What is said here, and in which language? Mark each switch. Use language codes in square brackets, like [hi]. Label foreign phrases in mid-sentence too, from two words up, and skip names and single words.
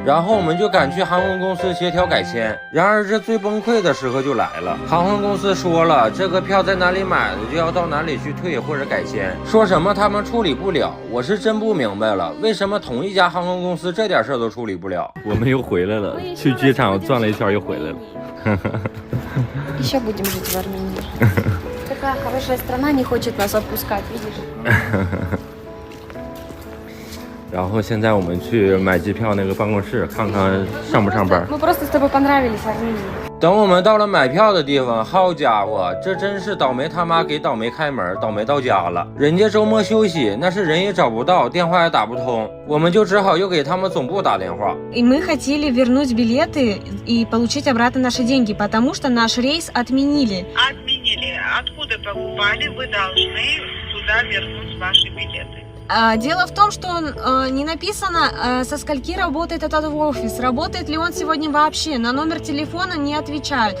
[zh] 然后我们就赶去航空公司协调改签。然而这最崩溃的时刻就来了，航空公司说了，这个票在哪里买的就要到哪里去退或者改签，说什么他们处理不了。我是真不明白了，为什么同一家航空公司这点事儿都处理不了？我们又回来了，去机场转了一圈又回来了。 [ru] Еще будем жить в Армении. Такая хорошая страна не хочет нас отпускать, видишь? [zh] 然后现在我们去买机票那个办公室，看看上不上班。 [ru] Мы просто с тобой понравились в Армении. [zh] 等我们到了买票的地方，好家伙，这真是倒霉他妈给倒霉开门，倒霉到家了。人家周末休息，那是人也找不到，电话也打不通，我们就只好又给他们总部打电话。 [ru] И мы хотели вернуть билеты и получить обратно наши деньги, потому что наш рейс отменили. Отменили. Откуда покупали, вы должны туда вернуть ваши билеты. Дело в том, что не написано, со скольки работает этот офис, работает ли он сегодня вообще, на номер телефона не отвечают.